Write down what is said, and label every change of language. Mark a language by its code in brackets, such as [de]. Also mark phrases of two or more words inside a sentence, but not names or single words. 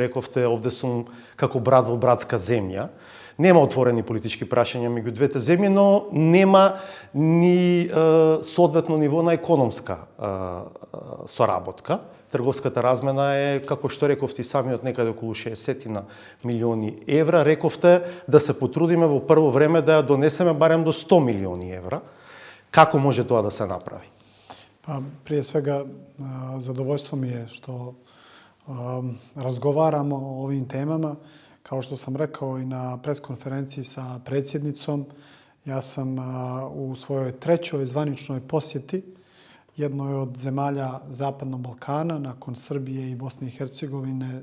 [mk] Рековте, овде сум како брат во братска земја. Нема отворени политички прашања меѓу двете земји, но нема ни соодветно ниво на економска соработка. Трговската размена е, како што рековте и самиот, некаде околу 60 милиони евра. Рековте да се потрудиме во прво време да ја донесеме барем до 100 милиони евра. Како може тоа да се направи? [sr] Prije svega, zadovoljstvo mi je što razgovaramo o ovim temama. Kao što sam rekao i na preskonferenciji sa predsjednicom, ja sam u svojoj trećoj zvaničnoj posjeti jednoj od zemalja Zapadnog Balkana, nakon Srbije i Bosne i Hercegovine.